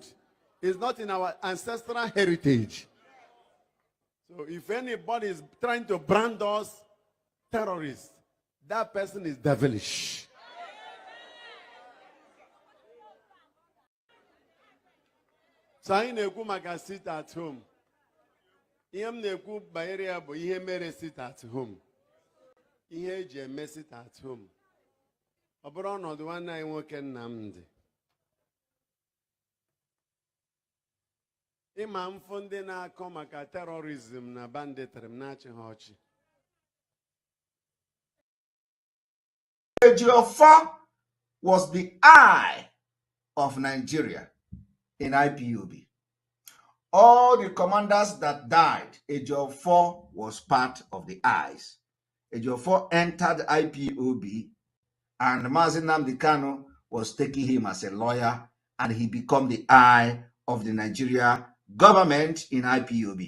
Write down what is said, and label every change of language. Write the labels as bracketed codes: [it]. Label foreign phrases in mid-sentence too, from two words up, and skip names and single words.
[en] It's not in our ancestral heritage. So if anybody is trying to brand us terrorists, that person is devilish. [ig] So I na-ekwu maka [en] sit at home. [ig] Ihe m na-ekwu banyere ya bụ ihe mere [en] sit at home. [ig] Ihe eji eme [en] sit at home. [ig] Ọ bụrụ ọnọdụ nwanne anyị nwoke Nnamdi. Ịma mfụ ndị na-akọ maka terrorism na banditry m na-achị ha ọchị. [en] Ejiofor was the eye of Nigeria in IPOB. All the commanders that died, Ejiofor was part of the eyes. Ejiofor entered IPOB and Mazi Nnamdi Kanu was taking him as a lawyer and he became the eye of the Nigeria government in IPOB.